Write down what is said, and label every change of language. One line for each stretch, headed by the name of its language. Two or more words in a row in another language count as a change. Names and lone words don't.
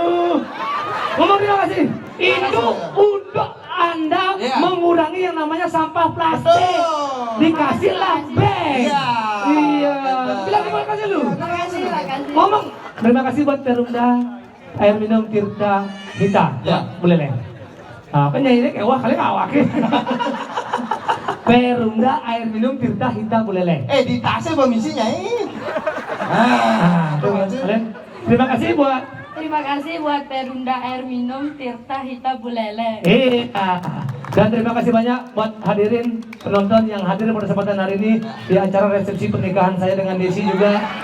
Indonesian: Ngomong terima kasih. Itu untuk Anda Iya. mengurangi yang namanya sampah plastik. Betul. Dikasihlah bag. Iya. Iya. Betul. Bilang terima kasih lu. Terima kasih. Ngomong terima kasih buat Perumda air minum Tirta Hita. Ya. Boleh leh. Nah, kan nyanyinya kayak wah kali ngawak. Perumda air minum Tirta Hita Buleleng. Di tasnya pemisinya ini. Tuh, kalian. Terima kasih buat Terima kasih buat Perumda air minum Tirta Hita Buleleng. dan terima kasih banyak buat hadirin penonton yang hadir pada kesempatan hari ini di acara resepsi pernikahan saya dengan Desi juga.